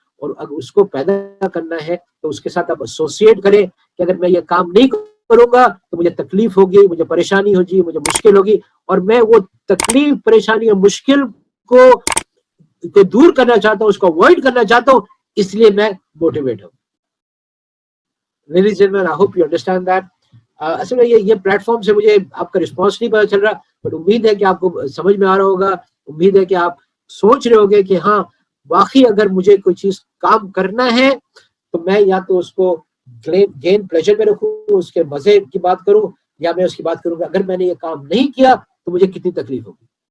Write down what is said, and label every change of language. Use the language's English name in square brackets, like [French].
[Urdu] اور اگر اس کو پیدا کرنا ہے تو اس کے ساتھ آپ ایسوسیٹ کریں کہ اگر میں یہ کام نہیں کروں گا تو مجھے تکلیف ہوگی, مجھے پریشانی ہوگی, مجھے مشکل ہوگی, اور میں وہ تکلیف, پریشانی اور مشکل کو دور کرنا چاہتا ہوں, اس کو اوائڈ کرنا چاہتا ہوں, اس لیے میں موٹیویٹ ہوں. [English] Ladies and gentlemen, I hope you understand that. [Urdu] اصل میں یہ پلیٹ فارم سے مجھے آپ کا رسپانس نہیں پتا چل رہا, بٹ امید ہے کہ آپ کو سمجھ میں آ رہا ہوگا. امید ہے کہ آپ سوچ رہے ہوگے کہ ہاں واقعی اگر مجھے کوئی چیز کام کرنا ہے تو میں یا تو اس کو گین پلیجر میں رکھوں, اس کے مزے کی بات کروں, یا میں اس کی بات کروں گا اگر میں نے یہ کام نہیں کیا تو مجھے کتنی تکلیف ہوگی.